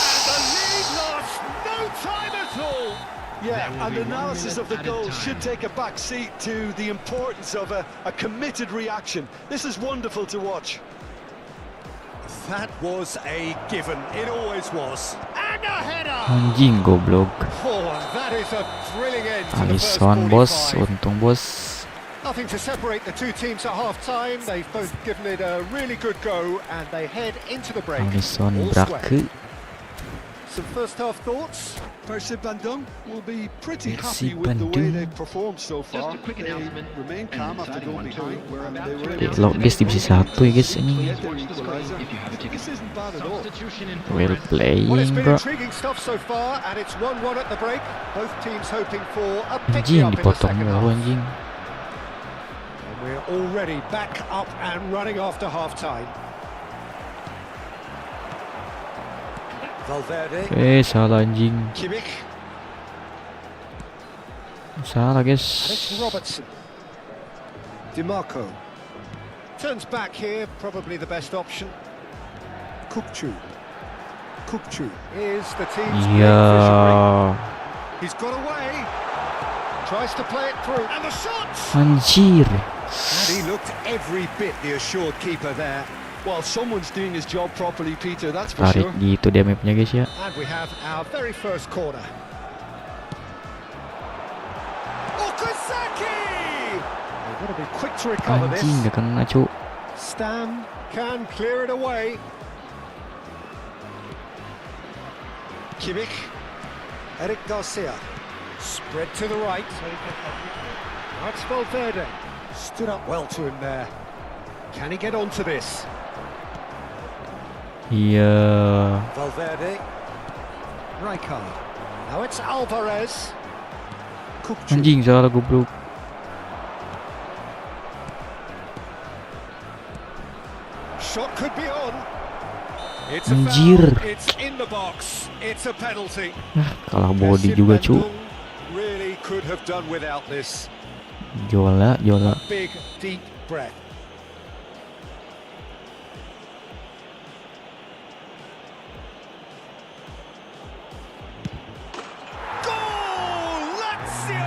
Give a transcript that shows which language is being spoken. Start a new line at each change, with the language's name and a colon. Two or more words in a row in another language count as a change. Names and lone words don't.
English: lead lost no time at all. Yeah, and be 1 analysis of minute the at a goal time. should take a back seat to the importance of a committed reaction. This is wonderful to watch. That was a given. It always was. And a header.
Indonesian: Anjing goblok.
English: Oh, and that is a thrilling end to the first
Indonesian: Alisson bos,
English: 45.
Indonesian: untung bos.
English: Nothing to separate the two teams at half-time. They've both given it a really good go, and they head into the break. Alisson all square. Brake. Some first-half thoughts? Persib Bandung will be pretty happy Persib with the way Bandung. they've performed so far. Just a quick They announcement. remain calm after going behind, and they were able to Deadlock guys
Indonesian: di divisi 1 ya guys ini.
English: get their equalizer. This isn't bad at all. Substitution in Well progress. Well, it's playing been bro. intriguing stuff so far, and it's 1-1 at the break. Both teams hoping for a pick-me-up
Indonesian: Anjing
English: in the
Indonesian: dipotong
English: second
Indonesian: mulu
English: half.
Indonesian: anjing.
English: And we're already back up and running after half-time. Valverde,
Indonesian: Salah anjing.
English: Kimmich,
Indonesian: Salah
English: and it's guys. Robertson. DiMarco turns back here, probably the best option. Kukçu. Kukçu is the team's main visionary.
Indonesian: Iya.
English: He's got away. Tries to play it through. And the shot! Anjir. And he looked every bit the assured keeper there. Well, someone's doing his job properly, Peter, that's for
Indonesian: Tarik
English: sure.
Indonesian: gitu dia mapnya guys ya.
English: And we have our very first corner. Okazaki! They've got to be quick to recover
Indonesian: Anjing
English: this.
Indonesian: gak kena cu.
English: Stam can clear it away. Kimmich. Eric Garcia. Spread to the right. That's Valverde. Stood up well to him there. Can he get onto this?
Indonesian: Iya.
English: Valverde. Rijkaard. Now it's Alvarez. Kukçu.
Indonesian: Anjing salah goblok.
English: Shot could be on. It's a
Indonesian: Anjir.
English: foul. It's in the box. It's a penalty.
Indonesian: Kalah body
English: Persib
Indonesian: juga cu.
English: Bandung really could have done without this. Jola, jola. Big, deep breath. Goal! Lazio!